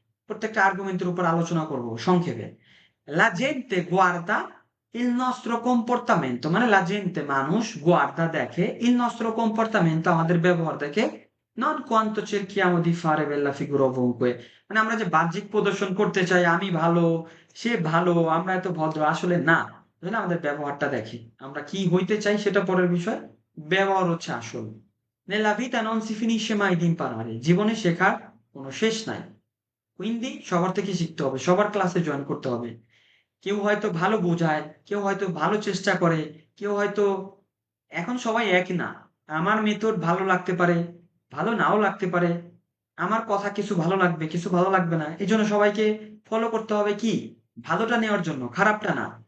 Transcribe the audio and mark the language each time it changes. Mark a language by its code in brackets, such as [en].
[bn] প্রত্যেকটা আর্গুমেন্টের উপর আলোচনা করব সংক্ষেপে। [it] La gente guarda il nostro comportamento, [bn] মানে la gente মানুষ guarda দেখে [it] il nostro comportamento [bn] আমাদের ব্যবহার দেখে, [it] non quanto cerchiamo di fare bella figura ovunque, [bn] মানে আমরা যে বাহ্যিক প্রদর্শন করতে চাই, আমি ভালো, সে ভালো, আমরা এত ভদ্র, আসলে না। বুঝলেন? আমাদের ব্যবহারটা দেখে। আমরা কি হইতে চাই সেটা পরের বিষয়, ব্যবহার হচ্ছে আসল। [it] Nella vita non si finisce mai di imparare, [bn] জীবনে শেখার কোনো শেষ নাই। কুইন্দি সবার থেকে শিখতে হবে, সবার ক্লাসে জয়েন করতে হবে। কেউ হয়তো ভালো বোঝায়, কেউ হয়তো ভালো চেষ্টা করে, কেউ হয়তো, এখন সবাই এক না। আমার মেথড ভালো লাগতে পারে, ভালো নাও লাগতে পারে। আমার কথা কিছু ভালো লাগবে, কিছু ভালো লাগবে না। এই জন্য সবাইকে ফলো করতে হবে কি, ভালোটা নেওয়ার জন্য, খারাপটা না।